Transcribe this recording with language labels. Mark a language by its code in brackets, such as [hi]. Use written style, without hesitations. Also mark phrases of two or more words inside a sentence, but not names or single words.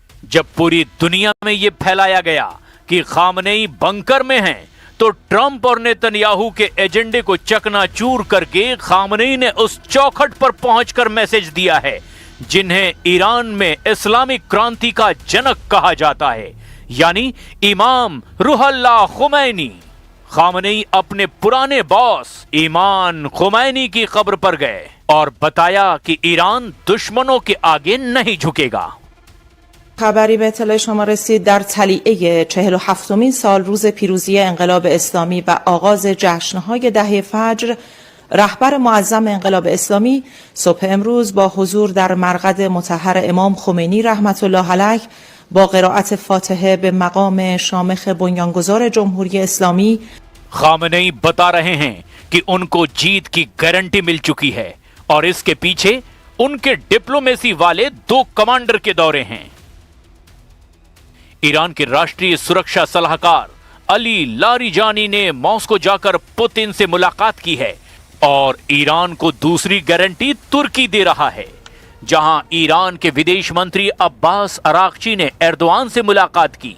[hi] जब पूरी दुनिया में यह फैलाया गया कि खामेनेई बंकर में हैं, तो ट्रंप और नेतन्याहू के एजेंडे को चकनाचूर करके खामनेई ने उस चौखट पर पहुंचकर मैसेज दिया है जिन्हें ईरान में इस्लामिक क्रांति का जनक कहा जाता है, यानी इमाम रुहुल्लाह खुमैनी। खामनेई अपने पुराने बॉस इमाम खुमैनी की कब्र पर गए और बताया कि ईरान दुश्मनों के आगे नहीं झुकेगा। [fa] خبری به اطلاع شما رسید در طلیعه 47مین سال روز پیروزی انقلاب اسلامی و آغاز جشن‌های دهه فجر، رهبر معظم انقلاب اسلامی صبح امروز با حضور در مرقد مطهر امام خمینی رحمت الله علیه با قرائت فاتحه به مقام شامخ بنیانگذار جمهوری اسلامی [hi] खामनेई बता रहे हैं कि उनको जीत की गारंटी मिल चुकी है और इसके पीछे उनके डिप्लोमेसी वाले 2 कमांडर के दौरे हैं। ईरान के राष्ट्रीय सुरक्षा सलाहकार अली लारिजानी ने मॉस्को जाकर पुतिन से मुलाकात की है और ईरान को दूसरी गारंटी तुर्की दे रहा है, जहां ईरान के विदेश मंत्री अब्बास अरागची ने एर्दोआन से मुलाकात की।